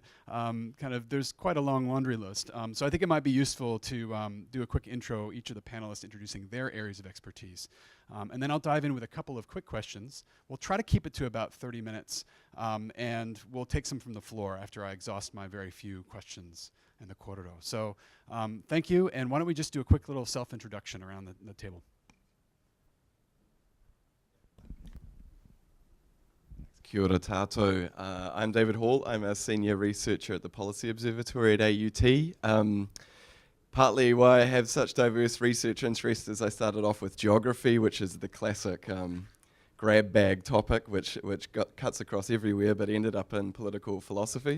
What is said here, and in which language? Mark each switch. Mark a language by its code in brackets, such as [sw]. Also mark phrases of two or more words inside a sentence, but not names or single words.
[en] There's quite a long laundry list. So I think it might be useful to do a quick intro, each of the panelists introducing their areas of expertise. And then I'll dive in with a couple of quick questions. We'll try to keep it to about 30 minutes, and we'll take some from the floor after I exhaust my very few questions in the korero. So thank you, and why don't we just do a quick little self-introduction around the table. [mi] Kia ora tātou. [en] I'm David Hall. I'm a senior researcher at the Policy Observatory at AUT. Partly why I have such diverse research interests is I started off with geography, which is the classic grab bag topic, which cuts across everywhere, but ended up in political philosophy.